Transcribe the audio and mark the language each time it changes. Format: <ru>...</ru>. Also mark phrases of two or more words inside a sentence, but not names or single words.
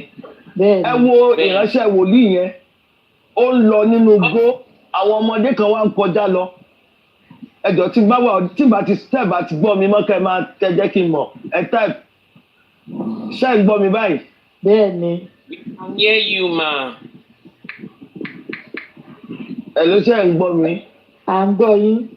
<yo>Bẹ́ẹ̀ni. Ẹ wo ìránṣẹ́ wòlíì yẹn ó ń lọ nínú igbó àwọn ọmọdé kan wá ń kọjá lọ ẹjọ́ tí bá ti step àti gbọ́ mi mọ́ kẹ́ máa tẹ jẹ́ kí n mọ̀ ẹ type ṣé ń gbọ́ mi báyìí. Bẹ́ẹ̀ni.</yo> <en>I hear you ma.</en> <yo>Ẹ ló ṣe ń gbọ́ mi. À ń gbọ́ yín.</yo>